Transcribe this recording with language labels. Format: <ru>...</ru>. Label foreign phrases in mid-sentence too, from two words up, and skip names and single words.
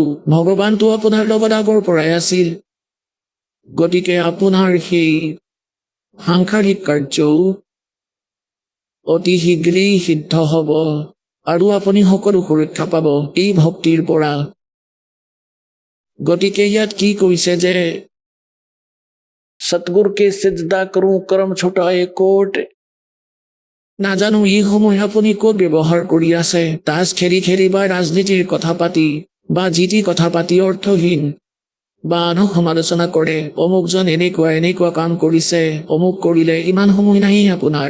<as>ভগৱানটো আপোনাৰ লগত আগৰ পৰাই আছিল। গতিকে আপোনাৰ সেই সাংসাৰিক কাৰ্যও অতি শীঘ্ৰেই সিদ্ধ হ'ব আৰু আপুনি সকলো সুৰক্ষা পাব এই ভক্তিৰ পৰা। গতিকে ইয়াত কি কৈছে যে</as> <hi>सतगुरु के सिजदा करूं कर्म छुटाए कोट।</hi> <as>নাজানো এই সময় আপুনি ক'ত ব্যৱহাৰ কৰি আছে, তাচ খেলি খেলি বা ৰাজনীতিৰ কথা পাতি বা যি টি কথা পাতি অৰ্থহীন বা আনক সমালোচনা কৰে। অমুকজন এনেকুৱা কাম কৰিছে, অমুক কৰিলে। ইমান সময় নাই আপোনাৰ।</as>